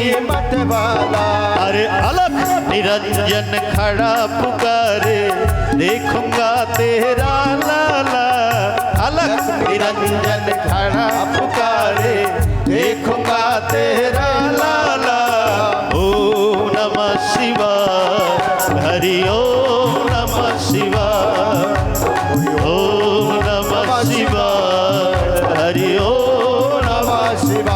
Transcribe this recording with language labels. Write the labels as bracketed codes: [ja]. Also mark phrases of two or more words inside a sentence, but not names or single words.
[hi] मतवाला। अरे अलख निरंजन खड़ा पुकारे, देखूंगा तेरा लाला। अलख निरंजन खड़ा पुकारे, देखूंगा तेरा लाला। [sa] ओम नमः शिवाय, हरि ओम नमः शिवाय, ओम नमः शिवाय, हरि ओम नमः शिवाय।